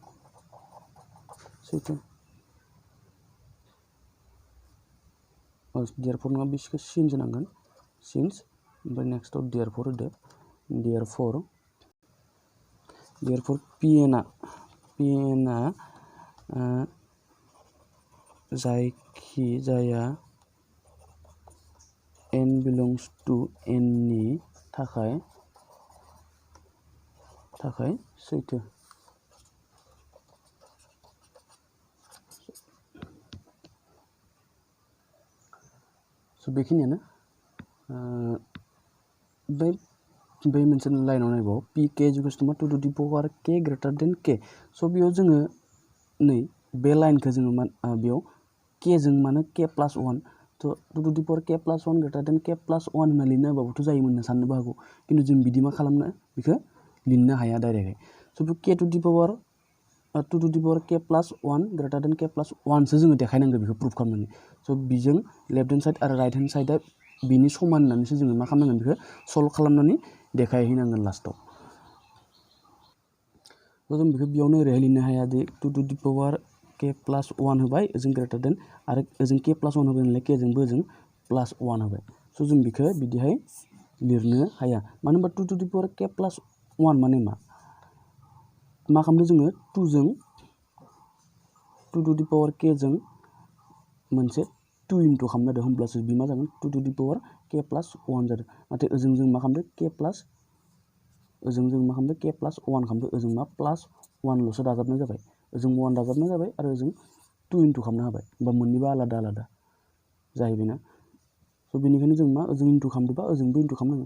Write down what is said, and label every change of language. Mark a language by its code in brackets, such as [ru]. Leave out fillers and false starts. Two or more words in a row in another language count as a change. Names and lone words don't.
[brx] therefore नङा बिसोरखौ since होनांगोन since ओमफ्राय नेक्स्टआव therefore होदो therefore pn आ जायखि जाया [en] n belongs to n [brx] नि थाखाय सैथो। स' बेखिनियानो बै मोनसे लाइनाव नायबाव [en] pk = 2 to the power k greater than k। [brx] स' बेयाव जोङो नै बे लाइनखौ जोङो बेयाव k जों मानो k + 1 थ' [en] 2 to the power k + 1 greater than k + 1 [brx] होनना लिरनो हाबाबोथ' जायोमोन होनना साननोबो हागौ, खिन्थु जों बिदि मा खालामनो बेखौ लिरनो हाया डाइरेक्टयै। स' [en] k to the power 2 to the power k + 1 greater than k + 1 [brx] सो जोङो देखायनांगौ बेखौ प्रुफ खालामनानै। स' बिजों [en] left hand side [brx] आरो [en] right hand [brx] साइडआ बिनि समान होननानैसो जोङो मा खालामनांगोन बेखौ सल्भ खालामनानै देखायहैनांगोन लास्टआव। स' जों बेखौ बेयावनो ओरैहाय लिरनो हाया दि [en] 2 to the power k + 1 [brx] होबाय ओजों [en] greater than [brx] आरो ओजों k + 1 होबाय नालाय k जोंबो ओजों +1 होबाय। स' जों बेखौ बिदिहाय लिरनो हाया, मानो होनबा [en] 2 to the power k + 1 [brx] माने मा खालामदों जोङो [en] 2 to the power k [brx] जों मोनसे 2 इनटु खालामना होदों, होमब्लासो बे मा जागोन [en] 2 to the power k + 1 [brx] जादों। नाथाय ओजों जों मा खालामदों k + 1 खालामदों, ओजों मा +1 ल'सो दाजाबनाय जाबाय, ओजों 1 दाजाबनाय जाबाय आरो ओजों 2 इनटु खालामना होबाय, होमबा मोननैबो आलादा जाहैबायना। स' बेनिखायनो जों मा ओजों इनटु खालामदोंबा ओजोंबो इनटु खालामनांगोन।